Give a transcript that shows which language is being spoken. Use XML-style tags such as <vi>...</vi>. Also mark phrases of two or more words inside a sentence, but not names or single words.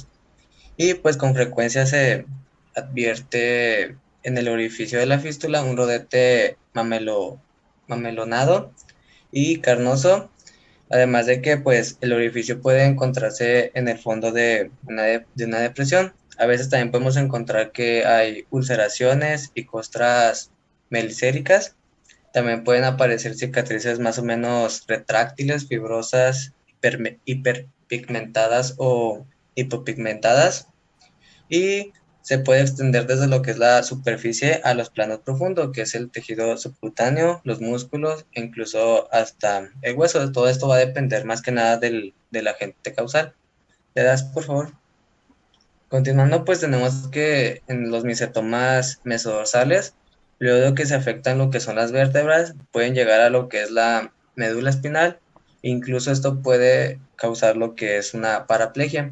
<es>Y pues con frecuencia se advierte en el orificio de la fístula un rodete mamelonado y carnoso, además de que pues el orificio puede encontrarse en el fondo de una depresión. A veces también podemos encontrar que hay ulceraciones y costras melicéricas. También pueden aparecer cicatrices más o menos retráctiles, fibrosas, hiperpigmentadas o hipopigmentadas, y se puede extender desde lo que es la superficie a los planos profundos, que es el tejido subcutáneo, los músculos e incluso hasta el hueso. Todo esto va a depender más que nada del agente causal. ¿Le das, por favor? Continuando, pues tenemos que en los micetomas mesodorsales, luego que se afectan lo que son las vértebras, pueden llegar a lo que es la médula espinal, incluso esto puede causar lo que es una paraplegia.</es>